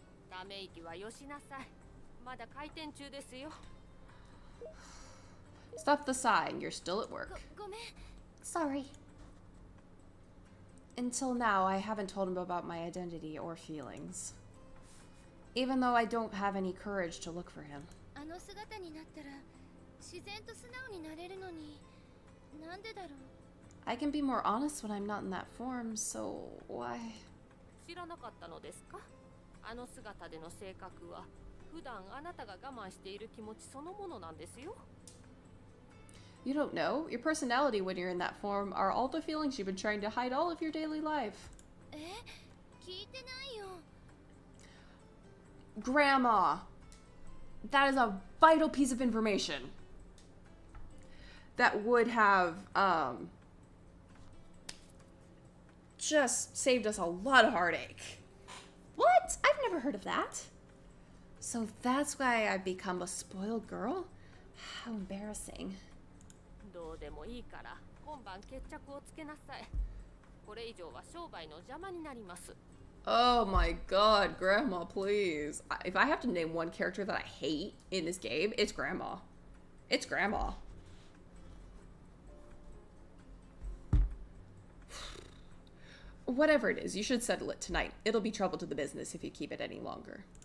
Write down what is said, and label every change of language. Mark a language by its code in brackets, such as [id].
[ja] ため息はよしなさい。まだ開店中ですよ。 [en] Stop the sighing, you're still at work. [ja] ごめん。 [en] Sorry. Until now, I haven't told him about my identity or feelings. Even though I don't have any courage to look for him. [ja] あの姿になったら自然と素直になれるのに、なんでだろう。 [en] I can be more honest when I'm not in that form, so why? [ja] 知らなかったのですか？あの姿での性格は普段あなたが我慢している気持ちそのものなんですよ。 [en] You don't know. Your personality when you're in that form are all the feelings you've been trying to hide all of your daily life. [ja] え、聞いてないよ。 [en] Grandma. That is a vital piece of information. That would have, just saved us a lot of heartache. What? I've never heard of that. So that's why I've become a spoiled girl? How embarrassing. [ja] どうでもいいから今晩決着をつけなさい。これ以上は商売の邪魔になります。 [en] Oh my god, Grandma, please. If I have to name one character that I hate in this game, it's Grandma. It's Grandma. Whatever it is, you should settle it tonight. It'll be trouble to the business if you keep it any longer.